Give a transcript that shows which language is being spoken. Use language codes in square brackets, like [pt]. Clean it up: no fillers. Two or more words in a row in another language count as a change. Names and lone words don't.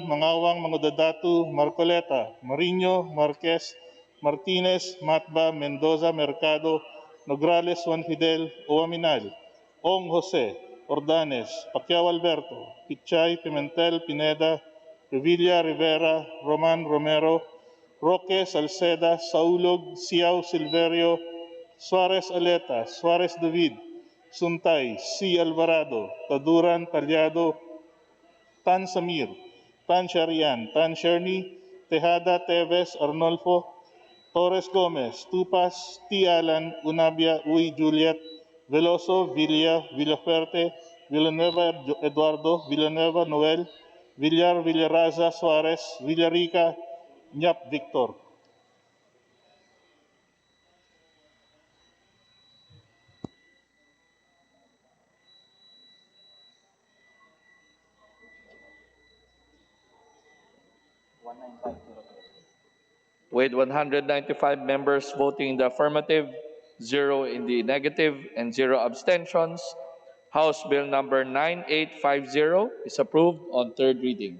[en] Mangawang, Mangodadatu, Marcoleta, Marino, Marquez, Martinez, Matba, Mendoza, Mercado, Nograles, Juan Fidel, Oaminal, Ong Jose, Ordanes, Pacquiao Alberto, Pichay, Pimentel, Pineda, Revilla, Rivera, Roman, Romero, Roque, Salceda, Saulog, Siao, Silverio, Suarez Aleta, Suarez David, Suntay, C. Alvarado, Taduran, Talyado, Tan Samir, Tan Sharian, Tan Sherny, Tejada, Teves, Arnolfo, Torres Gomez, Tupas, T. Alan, Unabia, Uy Juliet, Veloso, Villa, Villaferte, Villanueva Eduardo, Villanueva Noel, Villar, Villaraza, Suarez, Villarica, Nyap Victor. With 195 members voting in the affirmative, 0 in the negative, and 0 abstentions, House Bill number 9850 is approved on third reading.